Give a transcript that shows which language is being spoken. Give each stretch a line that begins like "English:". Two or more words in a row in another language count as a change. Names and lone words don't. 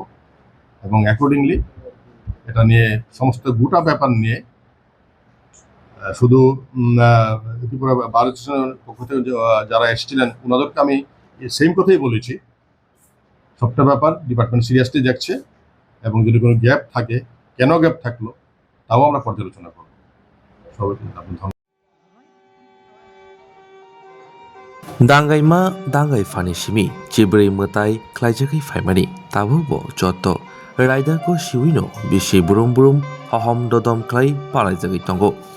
Bangla: এবং অ্যাকর্ডিংলি এটা নিয়ে সমস্ত গোটা ব্যাপার নিয়ে শুধু ত্রিপুরা বার অ্যাসোসিয়েশনের পক্ষ থেকে যারা এসেছিলেন ওনাদেরকে আমি সেম কথাই বলেছি, সবটা ব্যাপার
English: department seriously
Bangla: দেখছে এবং যদি কোনো গ্যাপ থাকে কেন গ্যাপ থাকলো তাও আমরা পর্যালোচনা করব। সবাইকে আপনি ধন্যবাদ।
Kok Borok: Dangai ma dangai fani simi chibrei mutai khlaijagai faimani tabu bo jotto raida ko siwino bisi burum burum hahom dodom khlai palaijagai tongo